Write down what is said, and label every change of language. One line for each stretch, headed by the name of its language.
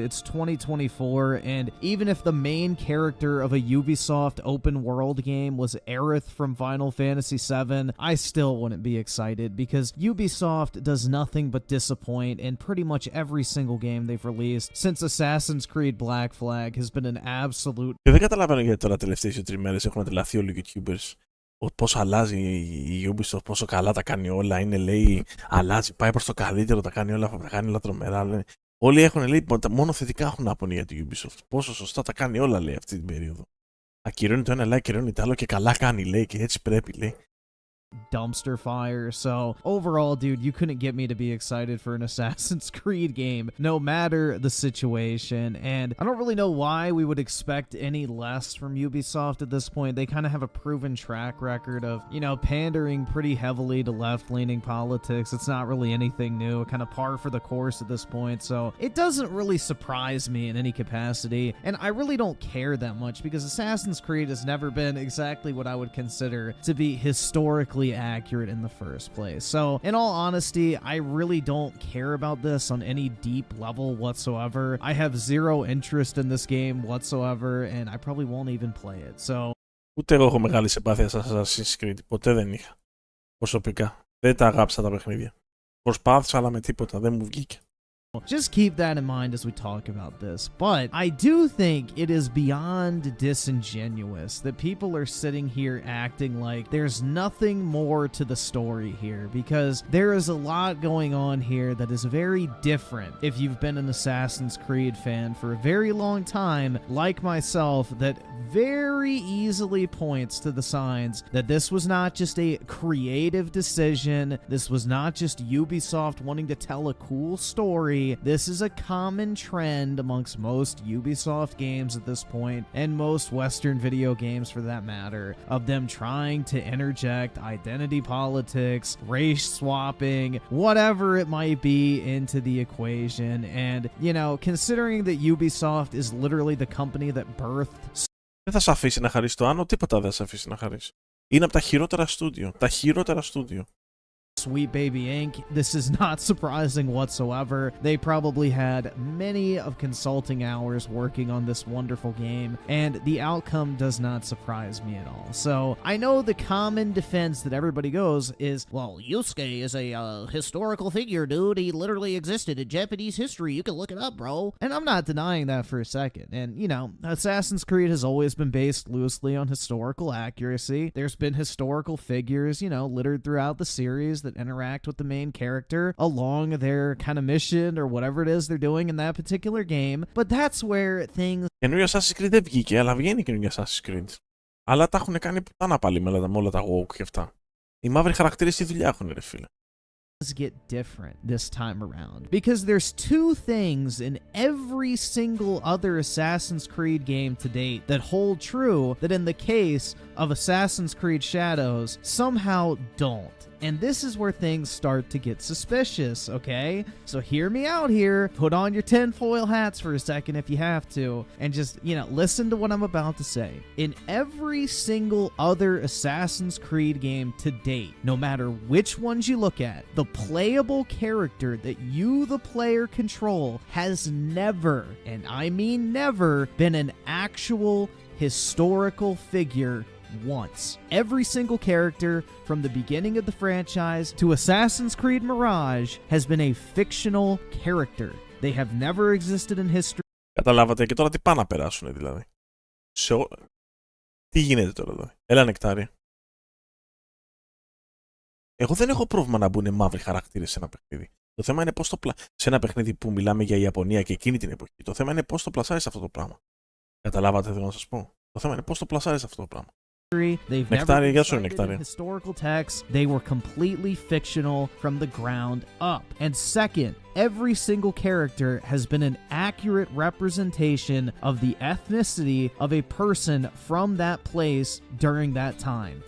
English: It's 2024, and even if the main character of a Ubisoft open world game was Aerith from Final Fantasy VII, I still wouldn't be excited, because Ubisoft does nothing but disappoint in pretty much every single game they've released since Assassin's Creed Black Flag has been an absolute...
Greek: Και δεν καταλαβαίνω γιατί τώρα τελευταίες 2-3 μέρες έχουν τρελαθεί όλοι οι YouTubers Πώς αλλάζει η Ubisoft, πόσο καλά τα κάνει όλα. Είναι, λέει, αλλάζει, πάει προς το καλύτερο, τα κάνει όλα τρομερά. Λέει. Όλοι έχουν, λέει, μόνο θετικά έχουν να πούνε για τη Ubisoft. Πόσο σωστά τα κάνει όλα, λέει, αυτή την περίοδο. Ακυρώνει το ένα, λέει, ακυρώνει το άλλο και καλά κάνει, λέει, και έτσι πρέπει, λέει.
English: Dumpster fire. So overall, dude, you couldn't get me to be excited for an Assassin's Creed game, no matter the situation. And I don't really know why we would expect any less from Ubisoft at this point. They kind of have a proven track record of, you know, pandering pretty heavily to left-leaning politics. It's not really anything new, kind of par for the course at this point. So it doesn't really surprise me in any capacity. And I really don't care that much because Assassin's Creed has never been exactly what I would consider to be historically accurate in the first place. So, in all honesty, I really don't care about this on any deep level whatsoever. I have zero interest in this game whatsoever, and I probably won't even play it. So,
Greek: ούτε εγώ έχω μεγάλη συμπάθεια στα Assassin's Creed. Ποτέ δεν είχα. Προσωπικά. Δεν τα αγάπησα τα παιχνίδια. Προσπάθησα, αλλά με τίποτα. Δεν μου βγήκε.
English: just keep that in mind as we talk about this. But I do think it is beyond disingenuous that people are sitting here acting like there's nothing more to the story here, because there is a lot going on here that is very different if you've been an Assassin's Creed fan for a very long time, like myself, that very easily points to the signs that this was not just a creative decision, this was not just Ubisoft wanting to tell a cool story. This is a common trend amongst most Ubisoft games at this point, and most Western video games for that matter, of them trying to interject identity politics, race swapping, whatever it might be into the equation. And, you know, considering that Ubisoft is literally the company that birthed
Greek: Δεν θα σε αφήσει να χαρίσει το άνω, τίποτα δεν θα σε αφήσει να χαρίσει. Είναι από τα χειρότερα στούντιο. Τα χειρότερα στούντιο.
English: Sweet Baby Inc. This is not surprising whatsoever. They probably had many of consulting hours working on this wonderful game, and the outcome does not surprise me at all. So I know the common defense that everybody goes is, well, Yusuke is a historical figure, dude. He literally existed in Japanese history. You can look it up, bro. And I'm not denying that for a second. And, you know, Assassin's Creed has always been based loosely on historical accuracy. There's been historical figures, you know, littered throughout the series that interact with the main character along their kind of mission or whatever it is they're doing in that particular game. But that's where things
Greek: Καινούργιο Assassin's Creed δεν βγήκε, αλλά βγαίνει καινούργιο Assassin's Creed. Αλλά τα έχουν κάνει πουτάνα πάλι με όλα τα woke και αυτά. Οι μαύροι χαρακτήρες τι δουλειά έχουν, ρε φίλε.
English: get different this time around, because there's two things in every single other Assassin's Creed game to date that hold true that in the case of Assassin's Creed Shadows somehow don't. And this is where things start to get suspicious, okay? So hear me out here. Put on your tinfoil hats for a second if you have to, and just, you know, listen to what I'm about to say. In every single other Assassin's Creed game to date, no matter which ones you look at, the playable character that you, the player, control has never, and I mean never, been an actual historical figure once. Every single character from the beginning of the franchise to Assassin's Creed Mirage has been a fictional character. They have never existed in history.
Greek: Καταλάβατε, και τώρα τι πάνε να περάσουν δηλαδή. Τι γίνεται τώρα δηλαδή. Έλα νεκτάρι. Εγώ δεν έχω πρόβλημα να μπουν μαύροι χαρακτήρες σε ένα παιχνίδι. Το θέμα είναι πώς σε ένα παιχνίδι που μιλάμε για Ιαπωνία και εκείνη την εποχή. Το θέμα είναι πώς το πλασάρεις αυτό το πράγμα. Καταλάβατε, θέλω να σας πω. Το θέμα είναι πώς το πλασάρεις αυτό το πράγμα.
English: They've
Greek: Νεκτάρι,
English: never
Greek: γεια σου,
English: been cited in historical texts. They were completely fictional from the ground up. And second, every single character has been an accurate representation of the ethnicity of a person from that place during that time.